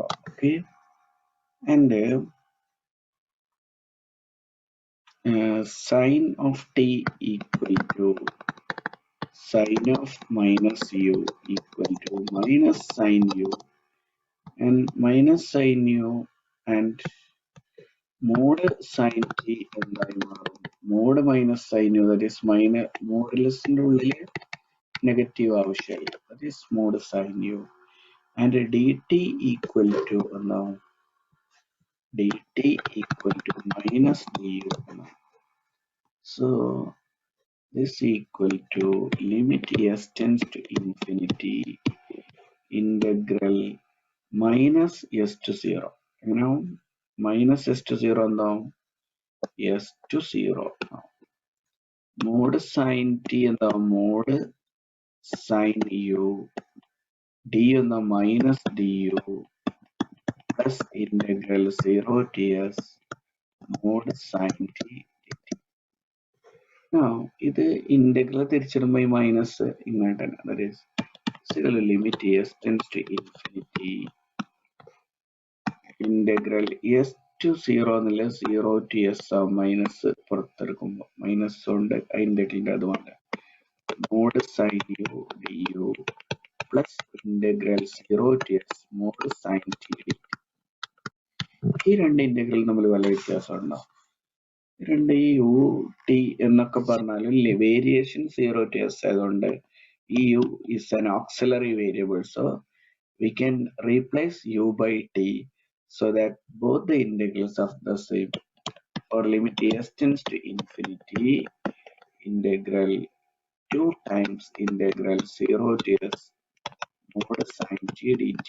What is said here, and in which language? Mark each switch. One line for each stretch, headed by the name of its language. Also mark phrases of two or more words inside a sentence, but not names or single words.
English: Okay, and sine of t equal to sine of minus u equal to minus sine u, and minus sine u and mod sin t
Malayalam: എന്തായി മാറും.
English: mod minus sin u, that is minus modulus-
Malayalam: ന്റെ ഉള്ളിൽ നെഗറ്റീവ് ആവശ്യമില്ല,
English: that is mod sin u, and dt equal to എന്താവും, dt equal to minus du എന്നാവും. So this equal to limit s tends to infinity integral minus s to 0. എങ്ങനെയാവും, minus s to 0 എന്താവും, s to 0. mod sin t എന്താവും, mod sin u, d എന്ന minus du plus integral 0 to s mod sin t dt.
Malayalam: Now ഇത് ഇന്റഗ്രൽ തിരിച്ചിടുമ്പോൾ ഈ മൈനസ് ഇങ്ങോട്ട് തന്നെ,
English: that is limit s tends to infinity integral s to 0 എന്നുള്ള 0 to s
Malayalam: ആവും, മൈനസ് പുറത്തെടുക്കുമ്പോൾ മൈനസ് കൊണ്ട് ഇന്റഗ്രലിന്റെ അതുകൊണ്ട്
English: mod sin u du plus integral 0 to s mod sin t dt.
Malayalam: ഈ രണ്ട് ഇന്റഗ്രൽ തമ്മിൽ വല്ല വ്യത്യാസം ഉണ്ടോ? രണ്ട് ഈ യു ടി എന്നൊക്കെ പറഞ്ഞാലും വേരിയേഷൻ
English: 0 to s
Malayalam: ആയതുകൊണ്ട് ഈ
English: u is an auxiliary variable, so we can replace u by t so that both the integrals of the same, or limit s tends to infinity integral 2 times integral 0 to s mod sin t dt.